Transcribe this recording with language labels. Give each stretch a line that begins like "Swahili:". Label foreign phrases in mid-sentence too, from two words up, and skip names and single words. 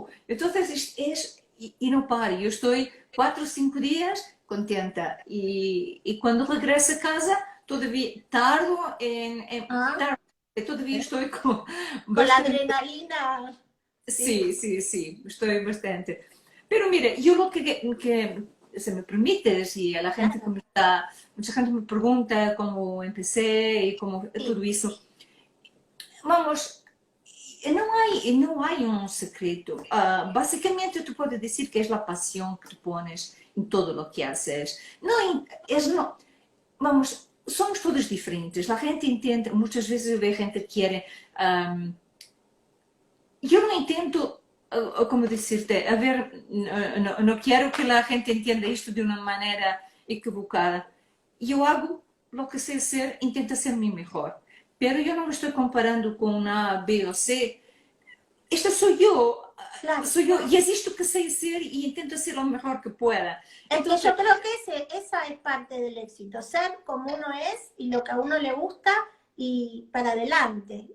Spanish: Entonces y no paro, yo estoy 4 o 5 días contenta, y cuando regreso a casa todavía tardo todavía estoy con Con la bastante. adrenalina. Sí, estoy bastante. Pero mire, yo lo que se me permites, y a la gente que me está, mucha gente me pregunta cómo empecé y cómo todo eso.
Portuguese: Vamos, não há um secreto. Basicamente, tu podes dizer que é a paixão que
Spanish: tu pones
Portuguese: em todo o que haces. Não, vamos, somos todos diferentes. A gente entende, muitas vezes eu vejo gente que quer. Eu não entendo, como dizer-te, a ver, não quero que a gente entenda isto de uma maneira equivocada. Eu hago o que sei ser,
Spanish: intento ser mi melhor. Pero yo no me estoy comparando con una B o C. Esta Claro. soy yo y existo que sé ser y intento ser lo mejor que pueda. Entonces, yo creo que esa es parte del éxito, ser como uno es y lo que a uno le gusta y para adelante.